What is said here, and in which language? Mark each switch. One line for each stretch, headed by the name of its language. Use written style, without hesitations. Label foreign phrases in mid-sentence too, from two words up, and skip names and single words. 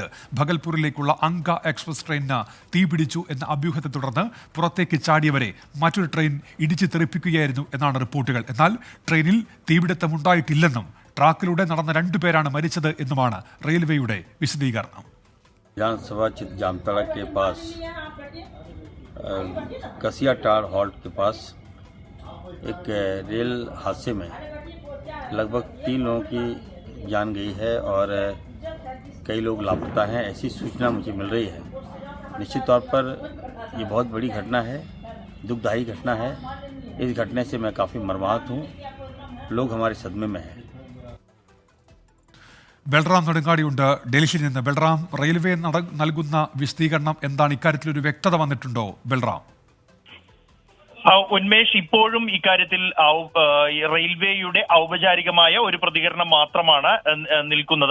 Malayalam: ഭഗൽപൂരിലേക്കുള്ള അങ്ക എക്സ്പ്രസ് ട്രെയിനിന് തീപിടിച്ചു എന്ന അഭ്യൂഹത്തെ തുടർന്ന് പുറത്തേക്ക് ചാടിയവരെ മറ്റൊരു ട്രെയിൻ ഇടിച്ചു തെറിപ്പിക്കുകയായിരുന്നു എന്നാണ് റിപ്പോർട്ടുകൾ. എന്നാൽ ട്രെയിനിൽ തീപിടുത്തമുണ്ടായിട്ടില്ലെന്നും ട്രാക്കിലൂടെ നടന്ന 2 പേരാണ് മരിച്ചത് എന്നുമാണ് റെയിൽവേയുടെ വിശദീകരണം.
Hindi: विधानसभा जामताड़ा के पास कसियाटाड़ हॉल्ट के पास एक रेल हादसे में लगभग 3 लोगों की जान गई है और कई लोग लापता हैं, ऐसी सूचना मुझे मिल रही है. निश्चित तौर पर ये बहुत बड़ी घटना है, दुखदायी घटना है। इस घटने से मैं काफ़ी मर्माहत हूँ। लोग हमारे सदमे में हैं।
Malayalam: ബൽറാം നെടുങ്ങാടിയുണ്ട് ഡൽഹിയിൽ നിന്ന്. ബൽറാം, റെയിൽവേ നൽകുന്ന വിശദീകരണം എന്താണ്? ഇക്കാര്യത്തിൽ ഒരു വ്യക്തത വന്നിട്ടുണ്ടോ ബൽറാം? ഉന്മേഷ്, ഇപ്പോഴും ഇക്കാര്യത്തിൽ റെയിൽവേയുടെ ഔപചാരികമായ ഒരു പ്രതികരണം മാത്രമാണ് നിൽക്കുന്നത്.